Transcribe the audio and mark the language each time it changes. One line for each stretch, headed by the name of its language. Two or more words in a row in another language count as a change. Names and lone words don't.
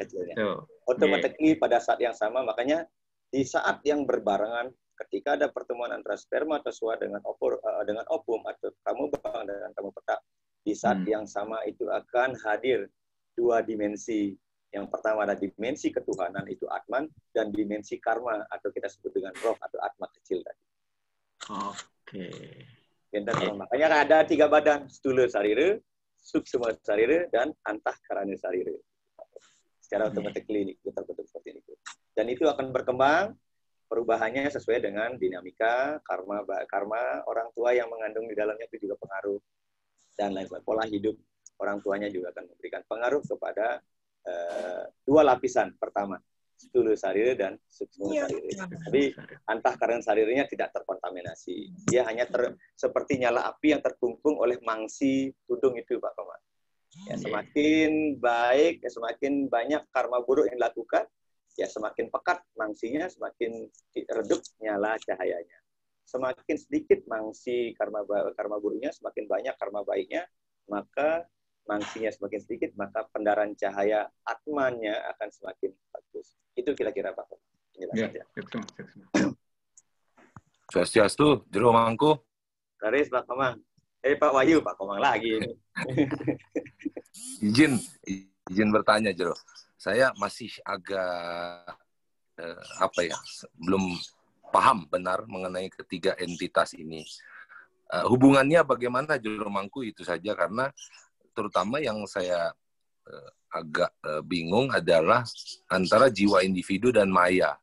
Indonesian: Otomatis pada saat yang sama, makanya di saat yang berbarengan, ketika ada pertemuan antara spermatozoa dengan ovum atau kamu bang dengan kamu petak, di saat yang sama itu akan hadir dua dimensi. Yang pertama ada dimensi ketuhanan, itu Atman, dan dimensi karma atau kita sebut dengan roh atau Atma kecil tadi. Oke. Makanya ada 3 badan,
Sanskrit: stula sarira, suksma sarira, dan antahkarana sarira.
Indonesian: Secara otomatis kita bentuk seperti itu. Dan itu akan berkembang, perubahannya sesuai dengan dinamika, karma orang tua yang mengandung di dalamnya itu juga pengaruh. Dan lain sebagainya. Pola hidup orang tuanya juga akan memberikan pengaruh kepada 2 lapisan. Pertama,
Sanskrit: stula sarira
Indonesian: dan
Sanskrit: suksma sarira.
Indonesian: Tapi
Sanskrit: antahkarana sariranya
Indonesian: tidak terkontaminasi. Dia hanya seperti nyala api yang terkungkung oleh mangsi tudung itu, Pak Komar. Ya, semakin baik, ya, semakin banyak karma buruk yang dilakukan, ya semakin pekat mangsinya, semakin redup nyala cahayanya. Semakin sedikit mangsi karma buruknya, semakin banyak karma baiknya, maka mangsinya semakin sedikit, maka pendaran cahaya atmanya akan semakin bagus. Itu kira-kira Pak penjelasannya. Swastiastu, Jero Mangku. Laris Pak Komang. Pak Wahyu, Pak Komang lagi. Izin bertanya, Jero. Saya masih agak belum paham benar mengenai ketiga entitas ini. Hubungannya bagaimana, Jero Mangku, itu saja, karena terutama yang saya agak bingung adalah antara jiwa individu dan maya.